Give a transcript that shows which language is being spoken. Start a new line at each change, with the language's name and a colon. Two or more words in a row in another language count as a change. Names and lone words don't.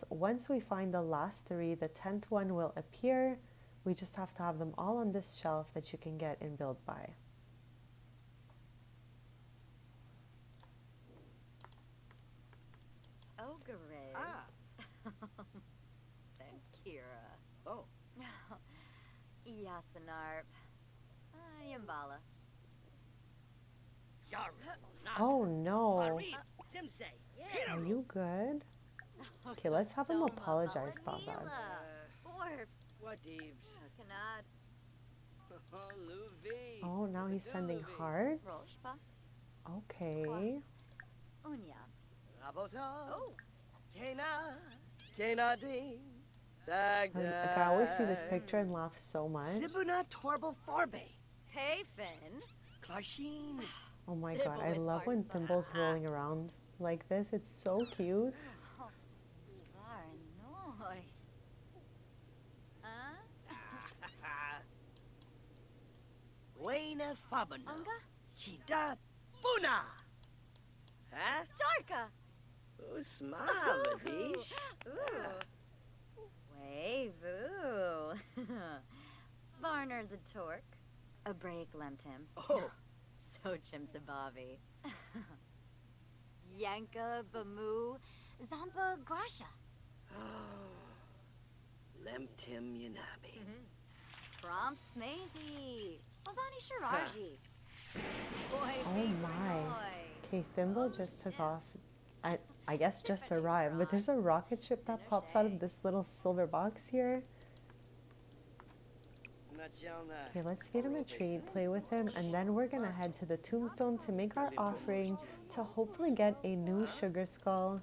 English: Once we find the last 3, the 10th one will appear. We just have to have them all on this shelf that you can get in Build By. Ogres. Ah. And Kira. Oh. Yasanarp. Yambala. Oh no. Simsei. Are you good? Okay, let's have him apologize about that. Orp. What Eves? Kanad. Luvi. Oh, now he's sending hearts? Roshpa. Okay. Unyat. Rabota. Oh. Kena. Kenadi. I always see this picture and laugh so much. Sibuna Torble Forbe. Hey, Finn. Clarsheen. Oh my god, I love when Thimble's rolling around like this. It's so cute. Var annoyed. Huh? Buena fabana. Unga? Chida buna. Huh? Darka! Usma, Badish. Ooh. Way boo. Varner's a torque. A break lemt him. Oh. So chimsabavi. Yanka Bamu Zampa Grasha. Lemtim Yanabi. Prompt Smazy. Ozani Shiraji. Boy, Oh baby my. boy. Okay, Thimble just took off. I guess just arrived, but there's a rocket ship that pops out of this little silver box here. Okay, let's feed him a treat, play with him, and then we're gonna head to the tombstone to make our offering to hopefully get a new sugar skull.